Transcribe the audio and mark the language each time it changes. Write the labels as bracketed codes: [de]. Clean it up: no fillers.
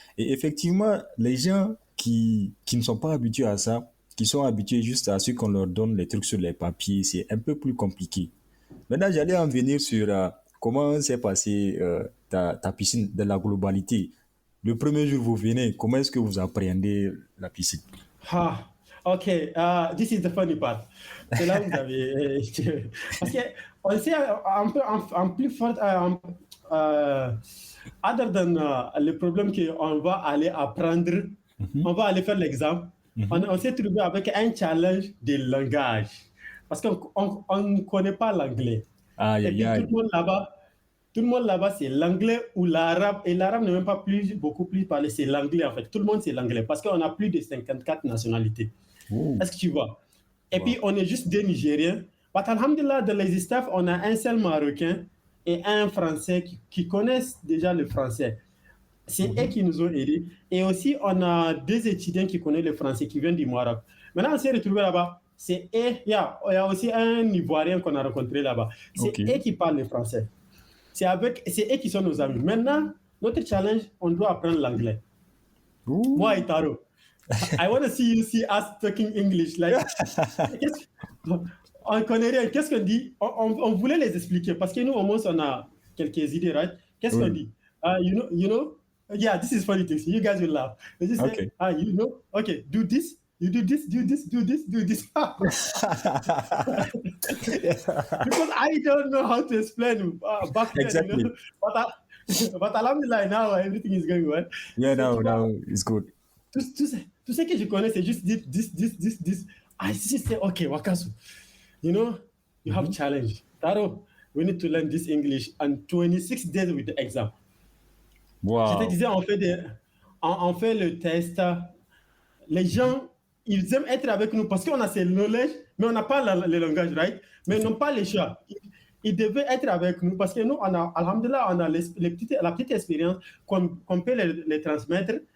[fr] Et effectivement, les gens qui ne sont pas habitués à ça, qui sont habitués juste à ce qu'on leur donne les trucs sur les papiers, c'est un peu plus compliqué. Maintenant, j'allais en venir sur comment s'est passée ta piscine de la globalité. Le premier jour, vous venez, comment est-ce que vous appréhendez la piscine? [en] Ok, this is the funny part. [fr] C'est là où vous avez... parce qu'on sait en plus fort... [en] other than [fr] le problème qu'on va aller apprendre, on va aller faire l'examen, on s'est trouvé avec un challenge de langage. Parce qu'on ne connaît pas l'anglais. Et puis tout le monde là-bas, c'est l'anglais ou l'arabe. Et l'arabe n'est même pas beaucoup plus parlé, c'est l'anglais en fait. Tout le monde, c'est l'anglais parce qu'on a plus de 54 nationalités. Est-ce que tu vois? Et puis, on est juste des Nigériens. Mais alhamdulillah, dans les staffs, on a un seul Marocain et un Français qui connaissent déjà le français. C'est eux qui nous ont aidés. Et aussi, on a deux étudiants qui connaissent le français, qui viennent du Maroc. Maintenant, on s'est retrouvés là-bas. Il y a aussi un Ivoirien qu'on a rencontré là-bas. C'est eux qui parlent le français. C'est eux qui sont nos amis. Maintenant, notre challenge, on doit apprendre l'anglais. Moi et Taro. [en] I want to see us talking English. [fr] Like, on connaît rien. Qu'est-ce qu'on dit? On voulait les expliquer parce que nous, au moins, on a quelques idées, right? Qu'est-ce qu'on dit? [en] You know? Yeah, this is funny things. You guys will laugh. They just say, you know? Okay, do this. You do this, do this, do this, do this. Because I don't know how to explain back then. Exactly. You know? But alhamdulillah, now everything is going well. Yeah, now it's good. [fr] Tout ce que je connais, c'est juste this. [en] I just say, okay, Wakasu, you know, you have challenge. Taro, we need to learn this English and 26 days with the exam. Wow. [fr] Je te disais, on fait le test. Les gens, ils aiment être avec nous parce qu'on a ces knowledge, mais on n'a pas le langage, right? Mais ils n'ont pas les choix. Ils devaient être avec nous parce que nous, alhamdulillah, on a la petite expérience qu'on peut les transmettre.